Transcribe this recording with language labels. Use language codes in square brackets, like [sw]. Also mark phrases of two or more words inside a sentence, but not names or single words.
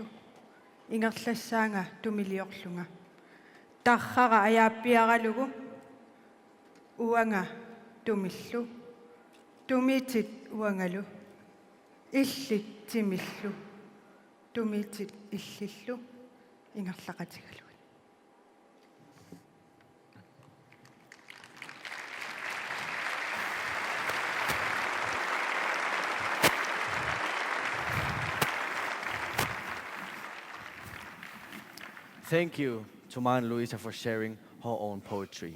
[kl] Ingerlassaanga tumiliorlunga. Tarrara ajaappiaralugu. Uanga tumillu. Tumitit uangalu. Illit timillu. Tumitit illillu. Ingerlaqatigalu. [en] Thank you to Ma and Luisa for sharing her own poetry.